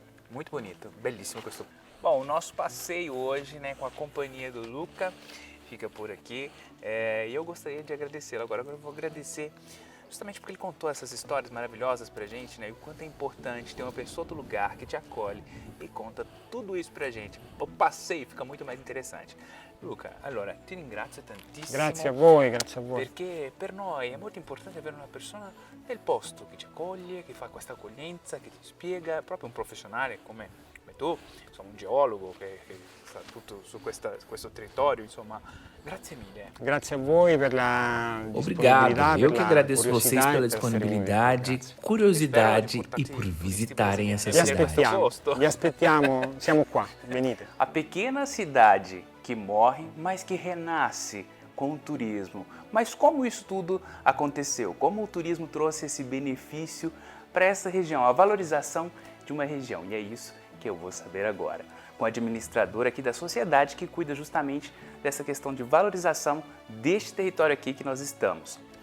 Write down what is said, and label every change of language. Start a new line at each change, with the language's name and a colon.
Portuguese: Muito bonito, belíssimo. Bom, o nosso passeio hoje, né, com a companhia do Luca fica por aqui, e eu gostaria de agradecê-lo. Agora eu vou agradecer justamente porque ele contou essas histórias maravilhosas pra gente, né? E o quanto é importante ter uma pessoa do lugar que te acolhe e conta tudo isso pra gente. O passeio fica muito mais interessante.
Italian: Luca, allora ti ringrazio tantissimo. Grazie a voi, grazie a voi. Perché per noi è molto importante avere una persona del posto che ci accoglie, che fa questa accoglienza, che ti spiega, proprio un professionale come tu, insomma un geologo che sa tutto su questo territorio, insomma, grazie mille. Grazie a voi per la
Portuguese: Obrigado,
Italian: disponibilità.
Portuguese: eu que agradeço vocês pela disponibilidade, curiosidade e por visitarem essa cidade.
Italian: Vi aspettiamo, siamo qua, venite.
Portuguese: A pequena cidade que morre, mas que renasce com o turismo. Mas como isso tudo aconteceu? Como o turismo trouxe esse benefício para essa região, a valorização de uma região? E é isso que eu vou saber agora. com a administradora aqui da sociedade que cuida justamente dessa questão de valorização deste território aqui que nós estamos.